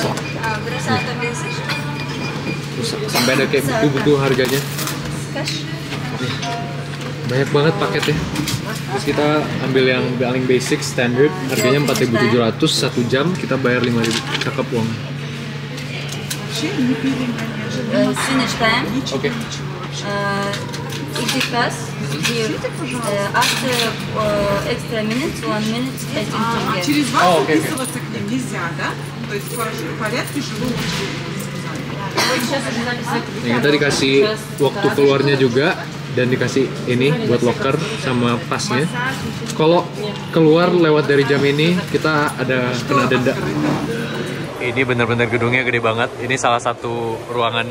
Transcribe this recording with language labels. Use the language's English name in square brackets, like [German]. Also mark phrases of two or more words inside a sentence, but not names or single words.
[Indonesian] Terus sampai ada kayak buku-buku harganya. Banyak banget paketnya. Terus kita ambil yang paling [English] basic standard, [Indonesian] harganya 4.700 1 jam, kita bayar 5.000. Cakep uang. Sini читаем. Oke. [English] Easy pass. Here. After extra minutes, 1 minute, I think you get. [Russian] Через вас О, окей, записываться к ним нельзя, да? То есть в порядке живого [Indonesian] Nah, kita dikasih waktu keluarnya juga dan dikasih ini buat locker sama pasnya. Kalau keluar lewat dari jam ini kita ada kena denda. Ini bener-bener gedungnya gede banget. Ini salah satu ruangannya.